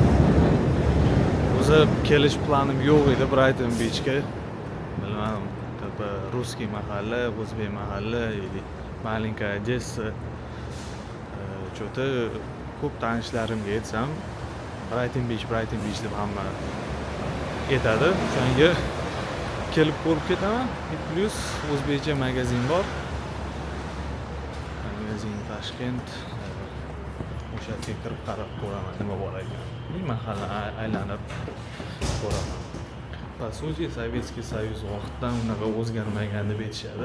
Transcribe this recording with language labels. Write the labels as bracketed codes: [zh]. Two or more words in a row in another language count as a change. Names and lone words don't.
[uz] Kelish planim yo'q edi Brighton Beachga. Bilmadim, [ru] типа русский [uz] mahalla, o'zbek mahalla [ru] или маленькая Одесса. [uz] Что-то ko'p tanishlarimga aytsam Brighton Beach deb hamma aytadi. O'shanga kelib ko'rib ketaman. Plus o'zbekcha magazin bor. Magazin Tashkent. O'sha yerga kirib qarab ko'raman nima bor ekan. Mahalla aylanib ko'raman. [ru] По сути, [uz] Советский Союз vaqtdan unaqa o'zgarmagan deb aytishadi.